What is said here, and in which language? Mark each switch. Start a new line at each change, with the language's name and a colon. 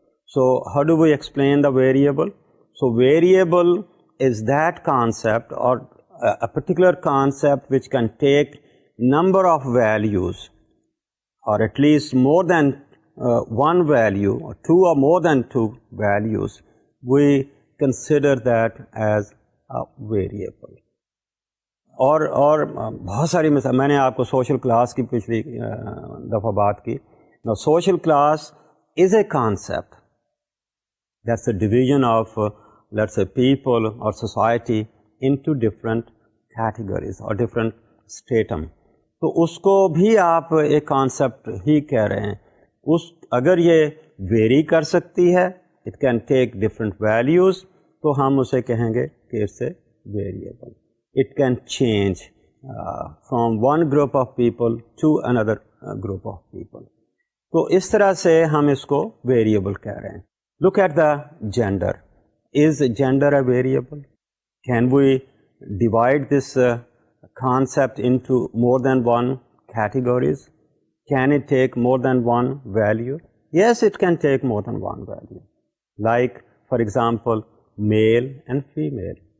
English: So how do we explain the variable? So variable is that concept, or a particular concept which can take number of values, or at least more than one value, or two or more than two values. We consider that as a variable.
Urdu: اور بہت ساری مثال میں نے آپ کو social class کی پچھلی دفعہ بات کی.
English: Now social class is a concept. That's a division of let's say people or society into different categories or different stratum.
Urdu: تو اس کو بھی آپ ایک کانسیپٹ ہی کہہ رہے ہیں. اگر یہ ویری کر سکتی ہے,
English: it can take different values,
Urdu: تو ہم اسے کہیں گے کہ اس سے variable.
English: It can change from one group of people to another group of people.
Urdu: تو اس طرح سے ہم اس کو ویریبل کہہ رہے ہیں.
English: Look at the gender. Is gender a variable? Can we divide this concept into more than one categories? Can it take more than one value? Yes, it can take more than one value. Like, for example, male and female.